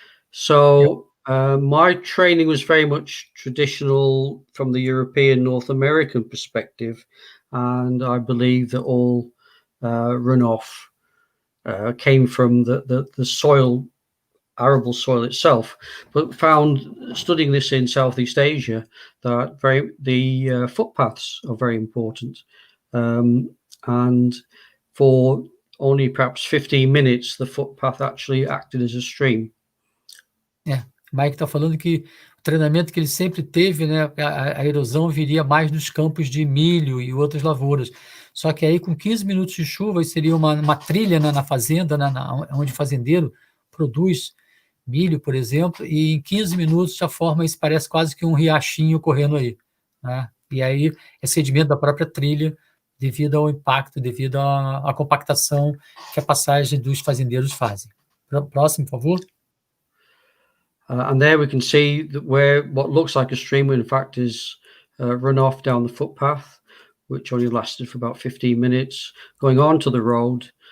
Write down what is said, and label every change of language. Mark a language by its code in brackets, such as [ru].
[en] So my training was very much traditional from the European, North American perspective, and I believe that all runoff came from the soil, arable soil itself, but found, studying this in Southeast Asia, that the footpaths are very important. And for only perhaps 15 minutes, the footpath actually acted as a stream. [pt] Mike está falando que o treinamento que ele sempre teve, né, a erosão viria mais nos campos de milho e outras lavouras. Só que aí, com 15 minutos de chuva, seria uma trilha, né, na fazenda, né, onde o fazendeiro produz milho, por exemplo, e em 15 minutos já forma isso, parece quase que um riachinho correndo aí, né? E aí é sedimento da própria trilha, devido ao impacto, devido à compactação que a passagem dos fazendeiros fazem. Próximo, por favor. [en] And there we can see that where what looks like a stream, in fact, is runoff down the footpath, which only lasted for about 15 minutes, going onto the road.